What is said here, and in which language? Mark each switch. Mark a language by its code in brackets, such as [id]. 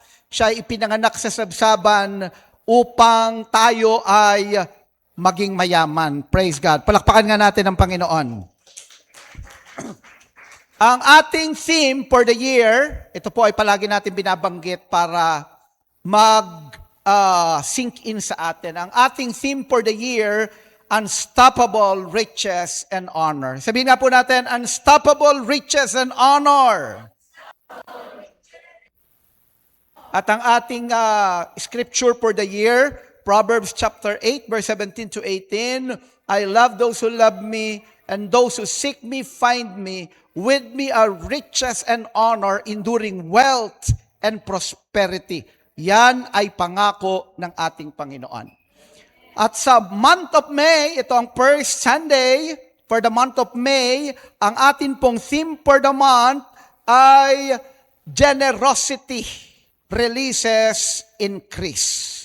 [tl] Siya ay ipinanganak sa sabsaban upang tayo ay maging mayaman. [en] Praise God. [tl] Palakpakan nga natin ang Panginoon. Ang ating [en] theme for the year, [tl] ito po ay palagi natin binabanggit para mag-sink in sa atin. Ang ating [en] theme for the year, unstoppable riches and honor. [tl] Sabihin nga po natin, [en] unstoppable riches and honor. [tl] At ang ating [en] scripture for the year, Proverbs chapter 8, verse 17 to 18, I love those who love me, and those who seek me find me. With me are riches and honor, enduring wealth and prosperity. [tl] Yan ay pangako ng ating Panginoon. [en] At sa month of May, ito ang first Sunday for the month of May, ang atin pong theme for the month ay generosity releases increase.